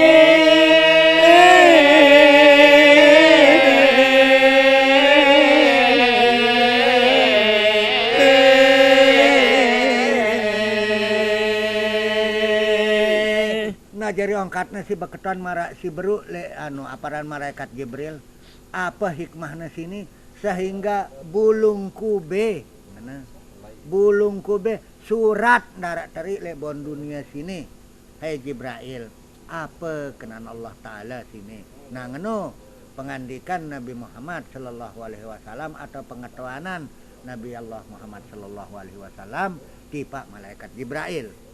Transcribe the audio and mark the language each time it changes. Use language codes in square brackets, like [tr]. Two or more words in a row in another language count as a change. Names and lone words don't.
[btx] Nah jadi ongkatna si beketuan mara si beru le aparan malaikat Jibril apa hikmahna sini sehingga bulung kube surat darat teri le bon dunia sini hai Jibril apa kenan Allah Ta'ala sini nah ngeno pengandikan Nabi Muhammad [ar] صلى الله عليه وسلم [btx] atau pengetahuanan Nabi Allah Muhammad [ar] صلى الله عليه وسلم [btx] di pak malaikat Jibril.